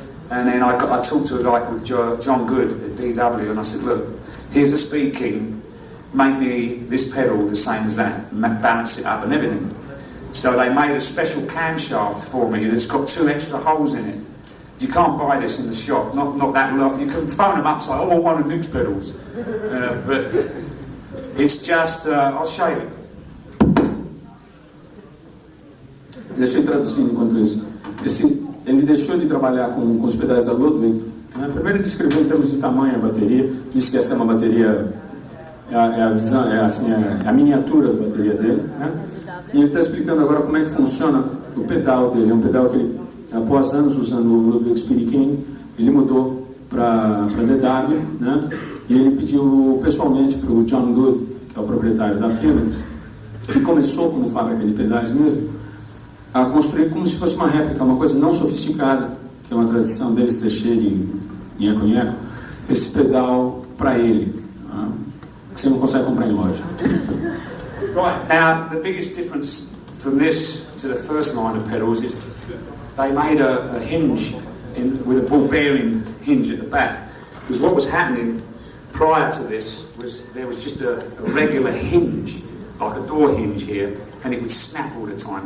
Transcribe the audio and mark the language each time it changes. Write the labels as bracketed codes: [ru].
[en] And then I talked to a guy called John Good at DW, and I said, look, here's a Speed King, make me this pedal the same as that, balance it up and everything. So they made a special camshaft for me that's got 2 extra holes in it. You can't buy this in the shop, not that long. You can phone them up and say, I want one of Nick's pedals. But it's just, I'll show you. [pt] Deixa eu traduzir enquanto isso. Ele deixou de trabalhar com os pedais da Ludwig. Né? Primeiro ele descreveu em termos de tamanho a bateria, disse que essa é uma bateria, é a miniatura da bateria dele. Né? E ele está explicando agora como é que funciona o pedal dele. É um pedal que ele, após anos usando o Ludwig Speed King, ele mudou para DW, né? E ele pediu pessoalmente para o John Good, que é o proprietário da firma, que começou como fábrica de pedais mesmo, a construir como se fosse uma réplica, uma coisa não sofisticada, que é uma tradição deles Teixeira e nheco-nheco, esse pedal para ele, que você não consegue comprar em loja. [en] Right, now the biggest difference from this to the first line of pedals is they made a hinge with a ball bearing hinge at the back, because what was happening prior to this was there was just a regular hinge, like a door hinge here, and it would snap all the time.